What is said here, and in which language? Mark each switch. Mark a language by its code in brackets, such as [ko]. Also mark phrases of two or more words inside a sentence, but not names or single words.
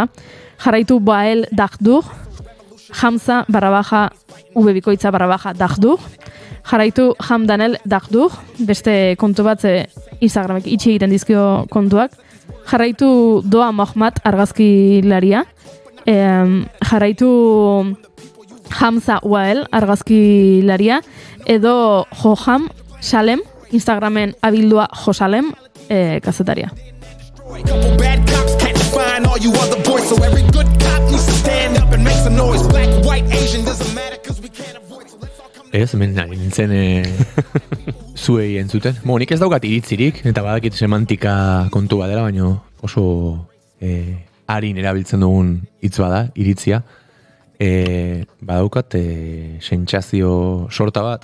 [eu] Jarraitu Bael Dagdur, Hamza _ ubebikoitza _ Dagdur, jarraitu Hamdanel Dagdur, beste kontu bat Instagramek itxi egiten dizkio kontuak, jarraitu Doa Mohamed argazkilaria, jarraitu Hamza Wael argazkilaria, edo Joham Salem, Instagramen abildua Josalem, kazetaria. [en] Couple bad cops can't define all you other boys, so every good cop needs to stand up and make some noise. Black, white, Asian, doesn't matter cause we can't avoid, so let's all come. [eu] Ez, hemen nari nintzen zuei entzuten. Nik ez daukat iritzirik, eta badakit semantika kontu badela, baina oso harin erabiltzen dugun hitz bada, iritzia. Badaukat sentsazio sorta bat.